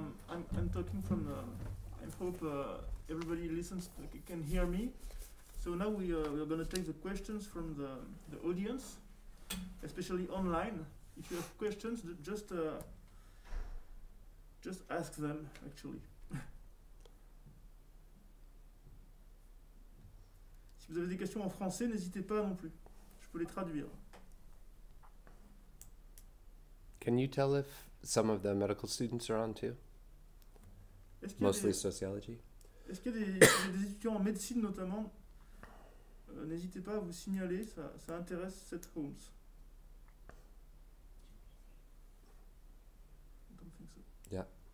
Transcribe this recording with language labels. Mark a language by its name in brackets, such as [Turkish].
[English] I'm talking from I hope everybody listens, can hear me. So now we are going to take the questions from the audience, especially online. If you have questions, just ask them, actually. [French] Si vous avez des questions en français, n'hésitez pas non plus. Je peux les traduire. [English] Can you tell if some of the medical students are on too? Mostly sociology. [French] Est-ce qu'il y a des étudiants en médecine notamment? N'hésitez pas à vous signaler, ça intéresse Seth Holmes. [English] I don't think so. Yeah.